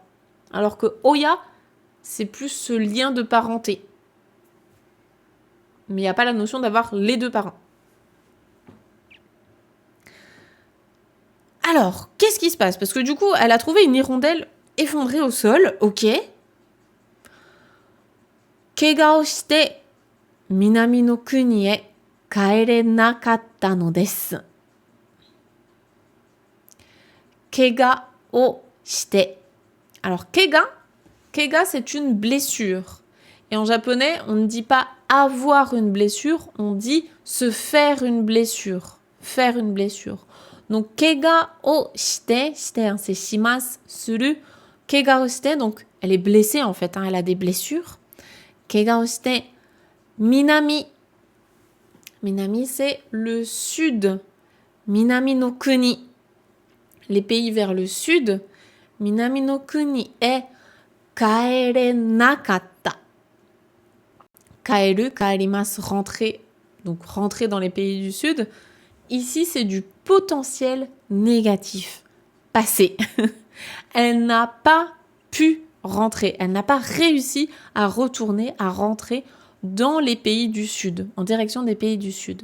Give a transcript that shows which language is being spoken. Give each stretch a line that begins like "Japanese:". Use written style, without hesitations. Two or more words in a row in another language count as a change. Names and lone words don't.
French: Alors que Oya, c'est plus ce lien de parenté. Mais il n'y a pas la notion d'avoir les deux parents. Alors, qu'est-ce qui se passe? Parce que du coup, elle a trouvé une hirondelle effondrée au sol, ok.
Japanese: 怪我をして南の国へ帰れなかったのです. 怪我をして.
French: Alors, kega, c'est une blessure. Et en japonais, on ne dit pas avoir une blessure, on dit se faire une blessure. Faire une blessure. Donc,
Japanese: 怪我をして, c'est します、する. 怪我をして,
French: donc elle est blessée en fait, elle a des blessures.
Japanese: 怪我をして、南.
French: Minami, c'est le sud.
Japanese: 南の国,
French: les pays vers le sud.
Japanese: 南の国へ帰れなかった. 帰る、帰ります,
French: rentrer. Donc rentrer dans les pays du sud. Ici, c'est du potentiel négatif. Passé. Elle n'a pas pu rentrer. Elle n'a pas réussi à retourner, à rentrer dans les pays du Sud, en direction des pays du Sud.